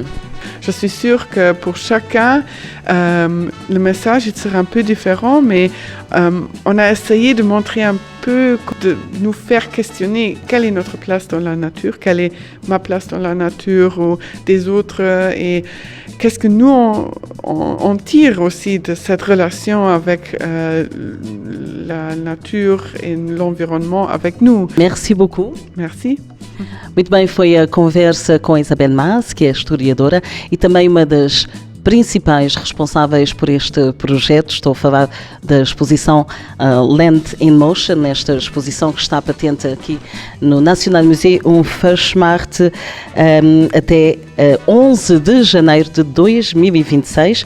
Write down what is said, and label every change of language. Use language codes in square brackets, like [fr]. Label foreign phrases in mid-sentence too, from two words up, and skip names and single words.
[fr] Je suis sûre que pour chacun, le message il sera un peu différent, mais on a essayé de montrer un peu, de nous faire questionner quelle est notre place dans la nature, quelle est ma place dans la nature ou des autres, et qu'est-ce que nous on tire aussi de cette relation avec la nature et l'environnement avec nous. Merci beaucoup. Merci. [pt] Muito bem, foi a conversa com a Isabelle Mas, que é historiadora e também uma das principais responsáveis por este projeto. Estou a falar da exposição Land in Motion, esta exposição que está patente aqui no National Museum Verschmacht até 11 de janeiro de 2026.